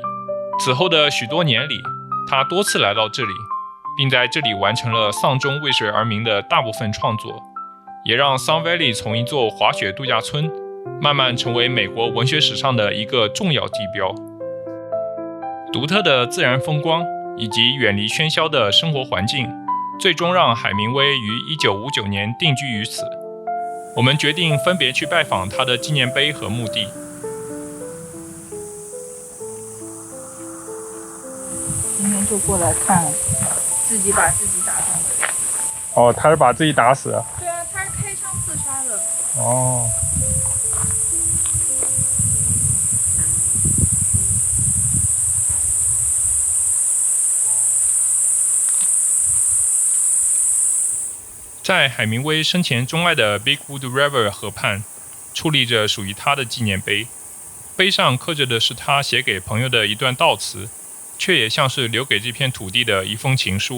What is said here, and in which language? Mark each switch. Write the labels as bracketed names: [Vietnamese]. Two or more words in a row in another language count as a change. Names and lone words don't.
[Chinese] 此後的許多年裡，他多次來到這裡，並在這裡完成了喪鐘為誰而鳴的大部分創作，也讓 Sun Valley 從一座滑雪度假村慢慢成為美國文學史上的一個重要地標。獨特的自然風光以及遠離喧囂的生活環境，最終讓海明威於1959年定居於此。我們決定分別去拜訪他的紀念碑和墓地。今天就過來看自己把自己打中的人。哦，他是把自己打死了。對啊，他是開槍自殺的。哦。在海明威生前鍾愛的 Bigwood River 河畔，矗立着屬於他的紀念碑，碑上刻着的是他寫給朋友的一段悼詞，卻也像是留給這片土地的一封情書。